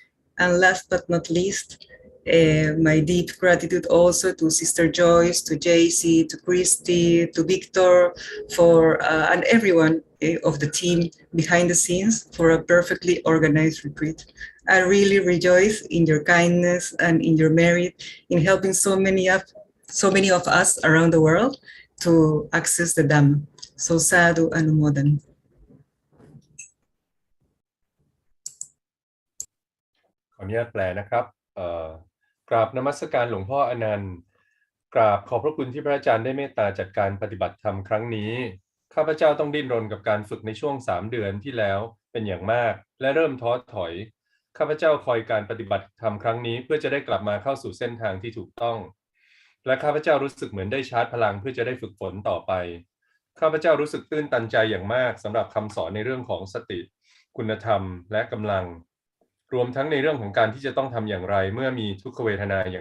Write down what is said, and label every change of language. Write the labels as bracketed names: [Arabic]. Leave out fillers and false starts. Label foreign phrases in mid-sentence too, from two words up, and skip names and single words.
[English] And last but not least, My deep gratitude also to Sister Joyce, to JC, to Christy, to Victor, and everyone of the team behind the scenes for a perfectly organized retreat. I really rejoice in your kindness and in your merit in helping so many of us around the world to access the Dhamma. [Pali] So sadhu anumodan. [Thai] ขออนุญาตแปลนะครับกราบนมัสการหลวงพ่ออนันต์กราบขอบพระคุณที่พระอาจารย์ได้เมตตาจัดการปฏิบัติธรรมค รั้งนี้ข้าพเจ้าต้องดิ้นรนกับการฝึกในช่วง3 เดือนที่แล้วเป็นอย่างมากและเริ่มท้อถอยข้าพเจ้าคอยการปฏิบัติธรรมครั้งนี้เพื่อจะได้กลับมาเข้าสู่เส้นทางที่ถูกต้องและข้าพเจ้ารู้สึกเหมือนได้ชาร์จพลังเพื่อจะได้ฝึกฝนต่อไปข้าพเจ้ารู้สึกตื้นตันใจอย่างมากสำหรับคำสอนในเรื่องของสติคุณธรรมและกำลังรวมทั้งในเรื่องของการที่จะต้องทำอย่างไรเมื่อมีทุกขเวทนาอย่าง